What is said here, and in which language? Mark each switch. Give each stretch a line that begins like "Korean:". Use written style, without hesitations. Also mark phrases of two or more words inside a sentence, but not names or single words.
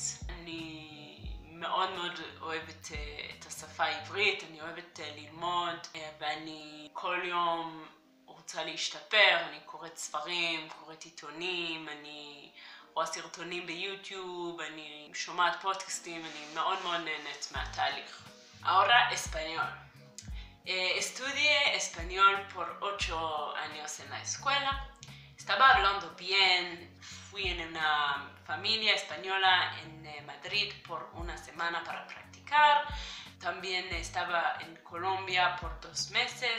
Hebrew: אני מאוד מאוד אוהבת את השפה העברית, אני אוהבת ללמוד, ואני כל יום רוצה להשתפר. אני קוראת ספרים, קוראת עיתונים, אני רואה סרטונים ביוטיוב, אני שומעת פודקאסטים, אני מאוד מאוד נהנית מהתהליך.
Spanish: Ahora español. Estudié español por 8 años en la escuela. Estaba hablando bien. Fui en una familia española en Madrid por una semana para practicar. También estaba en Colombia por 2 meses.